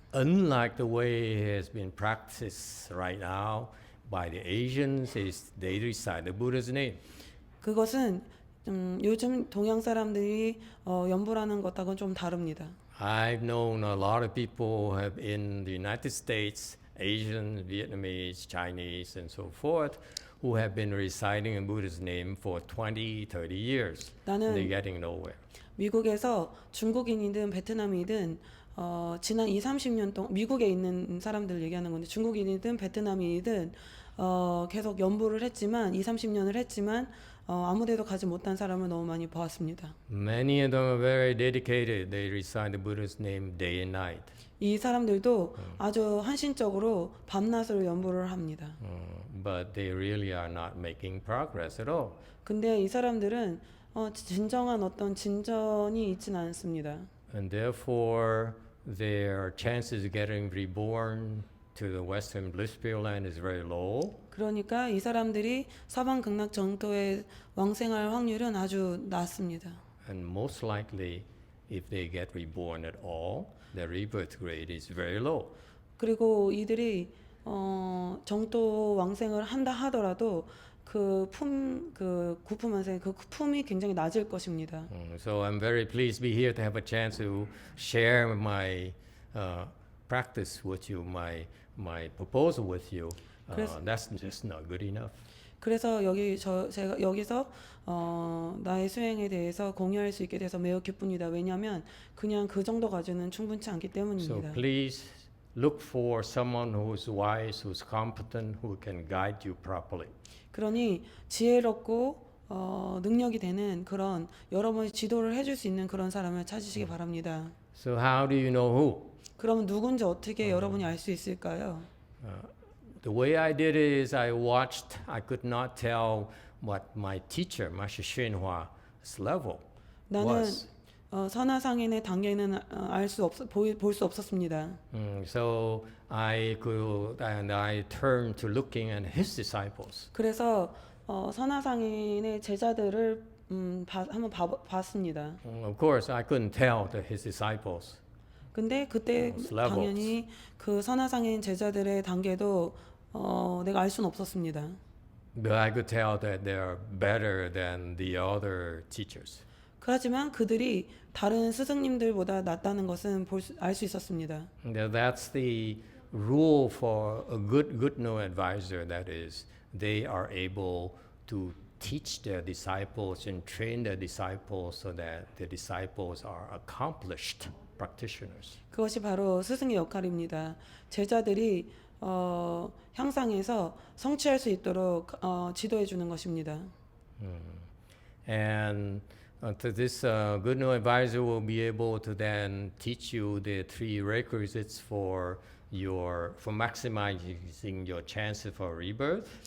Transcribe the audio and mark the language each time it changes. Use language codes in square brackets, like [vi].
[en] Unlike the way it has been practiced right now by the Asians, is they recite the Buddha's name. [ko] 그것은 요즘 동양 사람들이 연불하는 것하고는 좀 다릅니다. [en] I've known a lot of people who have in the United States, Asian, Vietnamese, Chinese, and so forth, who have been reciting a Buddha's name for 20, 30 years. [ko] 나는 [en] They're getting nowhere. [ko] 미국에서 중국인이든 베트남이든 지난 2, 30년 동안 미국에 있는 사람들 얘기하는 건데 중국인이든 베트남인이든 계속 연부를 했지만 2, 30년을 했지만 아무데도 가지 못한 사람을 너무 많이 보았습니다. [en] Many of them are very dedicated. They recite the Buddha's name day and night. [ko] 이 사람들도 아주 헌신적으로 밤낮으로 연부를 합니다. [en] But they really are not making progress at all. [ko] 근데 이 사람들은 진정한 어떤 진전이 있지는 않습니다. [en] And therefore, their chances of getting reborn to the Western Bliss Pure Land is very low. [ko] 그러니까 이 사람들이 서방 극락 정토에 왕생할 확률은 아주 낮습니다. [en] And most likely, if they get reborn at all, their rebirth rate is very low. [ko] 그리고 이들이 정토 왕생을 한다 하더라도 그 구품한생 그 품이 굉장히 낮을 것입니다. [en] So I'm very pleased to be here to have a chance to share my practice with you, my proposal with you. That's just not good enough. [ko] 그래서 제가 여기서 나의 수행에 대해서 공유할 수 있게 돼서 매우 기쁩니다. 왜냐하면 그냥 그 정도 가지고는 충분치 않기 [en] So [ko] 때문입니다. [en] please look for someone who's wise, who's competent, who can guide you properly. [ko] 그러니 지혜롭고 능력이 되는 그런 여러분이 지도를 해줄 수 있는 그런 사람을 찾으시기 바랍니다. [en] So how do you know who? [ko] 그러면 누군지 어떻게 여러분이 알 수 있을까요? [en] The way I did it is I watched. I could not tell what my teacher, Master Xinhua's level [ko] 나는 [en] was. [ko] 선화상인의 단계는 볼 수 없었습니다. [en] So I turned to looking at his disciples. [ko] 그래서 선화상인의 제자들을 한번 봤습니다. [en] Of course, I couldn't tell his disciples. [ko] 근데 그때 [en] levels. [ko] 당연히 그 선화상인 제자들의 단계도 내가 알 수는 없었습니다. [en] But I could tell that they are better than the other teachers. [ko] 하지만 그들이 다른 스승님들보다 낫다는 것은 알 수 있었습니다. [en] That's the rule for a good no advisor. That is, they are able to teach their disciples and train their disciples so that the disciples are accomplished practitioners. [ko] 그것이 바로 스승의 역할입니다. 제자들이 향상해서 성취할 수 있도록 지도해 주는 것입니다. [en] And This good new advisor will be able to then teach you the three requisites for maximizing your chances for rebirth.